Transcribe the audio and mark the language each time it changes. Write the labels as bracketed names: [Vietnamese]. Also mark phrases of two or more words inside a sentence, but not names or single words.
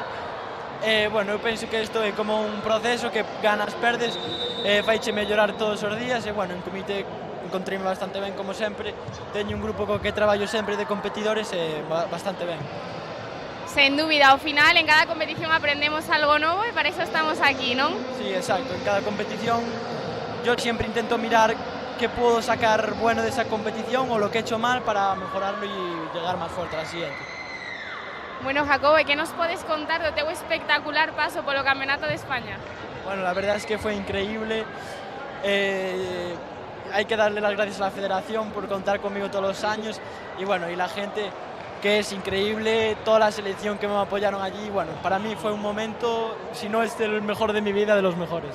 [Galician] Bueno, eu penso que isto é como un proceso que ganas, perdes, faiche mellorar todos os días e, bueno, en comité encontreime bastante ben, como sempre. Teño un grupo co que traballo sempre de competidores e bastante ben. Sen dúbida, ao final, en cada competición aprendemos algo novo e para iso estamos aquí, non? [Spanish] Sí, exacto. En cada competición yo siempre intento mirar qué puedo sacar bueno de esa competición o lo que he hecho mal para mejorarlo y llegar más fuerte a la siguiente. [Galician] Bueno, Jacobo, ¿qué nos podes contar do teu espectacular paso polo Campeonato de España? [Spanish] Bueno, la verdad es que fue increíble. Hay que darle las gracias a la federación por contar conmigo todos los años y bueno, y la gente que es increíble, toda la selección que me apoyaron allí. Bueno, para mí fue un momento, si no es el mejor de mi vida, de los mejores.